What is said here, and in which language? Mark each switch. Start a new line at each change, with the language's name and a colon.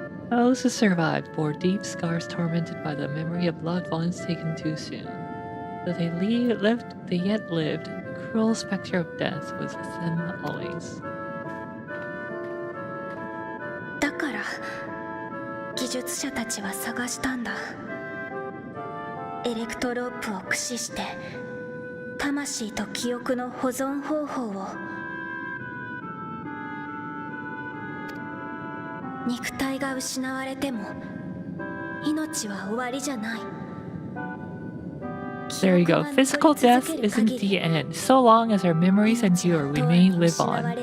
English: Those who survived bore deep scars tormented by the memory of loved ones taken too soon. Though they yet lived, the cruel specter of death was with them always.
Japanese: だから技術者たちは探したんだ。エレクトロープを駆使して魂と記憶の保存方法を。肉体が失われても命は終わりじゃない。
English: There you go. Physical death isn't the end. So long as our memories endure, we may live on.